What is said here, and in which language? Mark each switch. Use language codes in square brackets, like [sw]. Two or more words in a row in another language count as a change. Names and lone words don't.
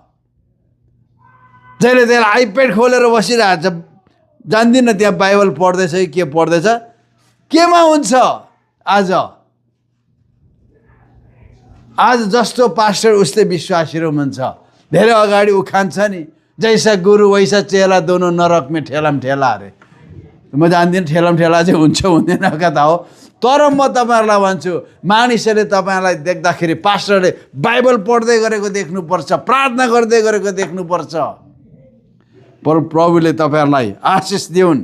[ne] जहिले त्यसले आइप्याड खोलेर बसिरहेको छ, जान्दिनँ त्यहाँ बाइबल पढ्दैछ कि के पढ्दैछ, केमा हुन्छ। आज जस्तो पास्टर उस्तै विश्वासीहरू हुन्छ। धेरै अगाडि उखान्छ नि, [hi] जैसा गुरु वैसा चेला, दोनों नरक में ठेलाम ठेला अरे। [ne] म जान्दिनँ [hi] ठेलाम ठेला [ne] चाहिँ हुन्छ हुँदैन कता हो। तर म तपाईँहरूलाई भन्छु, मानिसहरूले तपाईँहरूलाई देख्दाखेरि पास्टरले बाइबल पढ्दै गरेको देख्नुपर्छ, प्रार्थना गर्दै गरेको देख्नुपर्छ। प्रभुले तपाईँहरूलाई आशिष दिउन्।